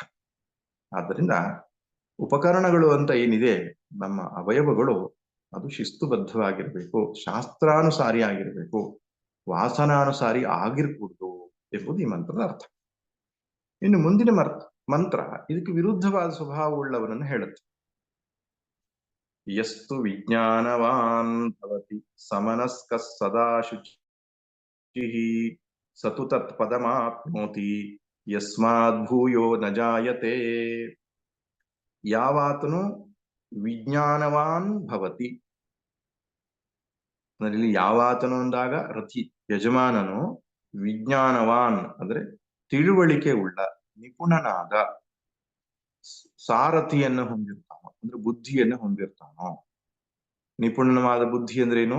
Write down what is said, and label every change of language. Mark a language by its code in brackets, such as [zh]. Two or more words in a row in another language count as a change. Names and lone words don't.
[kn] ಆದ್ದರಿಂದ ಉಪಕರಣಗಳು ಅಂತ ಏನಿದೆ, ನಮ್ಮ ಅವಯವಗಳು, ಅದು ಶಿಸ್ತುಬದ್ಧವಾಗಿರ್ಬೇಕು, ಶಾಸ್ತ್ರಾನುಸಾರಿ ಆಗಿರ್ಬೇಕು, ವಾಸನಾನುಸಾರಿ ಆಗಿರ್ಕೂಡ್ದು ಎಂಬುದು ಈ ಮಂತ್ರದ ಅರ್ಥ. ಇನ್ನು ಮುಂದಿನ ಮಂತ್ರ ಇದಕ್ಕೆ ವಿರುದ್ಧವಾದ ಸ್ವಭಾವವುಳ್ಳವನನ್ನು ಹೇಳುತ್ತೆ. [sa] ಯಸ್ತು ವಿಜ್ಞಾನವಾನ್ ಭವತಿ ಸಮನಸ್ಕ ಸದಾ ಶುಚಿಃ ಸತು ತತ್ಪದಮಾಪ್ನೋತಿ ಯಸ್ಮಾದ್ ಭೂಯೋ ನ ಜಾಯತೆ. ಯಾವಾತನು ವಿಜ್ಞಾನವಾನ್ ಭವತಿ, [kn] ಇಲ್ಲಿ ಯಾವಾತನು ಅಂದಾಗ ರಥಿ ಯಜಮಾನನು, ವಿಜ್ಞಾನವಾನ್ ಅಂದ್ರೆ ತಿಳುವಳಿಕೆ ಉಳ್ಳ, ನಿಪುಣನಾದ, ಸಾರಥಿಯನ್ನು ಹೊಂದಿರ್ತಾನೋ ಅಂದ್ರೆ ಬುದ್ಧಿಯನ್ನು ಹೊಂದಿರ್ತಾನೋ. ನಿಪುಣವಾದ ಬುದ್ಧಿ ಅಂದ್ರೇನು?